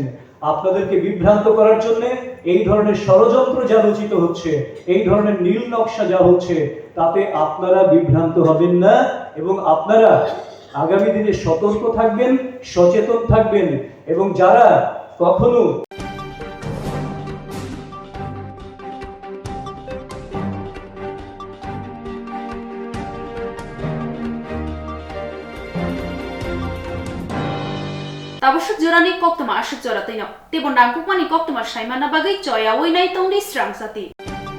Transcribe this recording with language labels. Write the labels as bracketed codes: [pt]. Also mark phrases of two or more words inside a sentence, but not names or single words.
[bn] আপনাদেরকে বিভ্রান্ত করার জন্য এই ধরনের ষড়যন্ত্র যা রচিত হচ্ছে, এই ধরনের নীল নকশা যা হচ্ছে, তাতে আপনারা বিভ্রান্ত হবেন না এবং আপনারা আগামী দিনে সতর্ক থাকবেন, সচেতন থাকবেন এবং যারা কখনো [trp] Tabusuk jorani kok tama asuk joratai no. Tebon dangkuk mani kok tama shaimana bagai coya woi nai tongdi strang sati.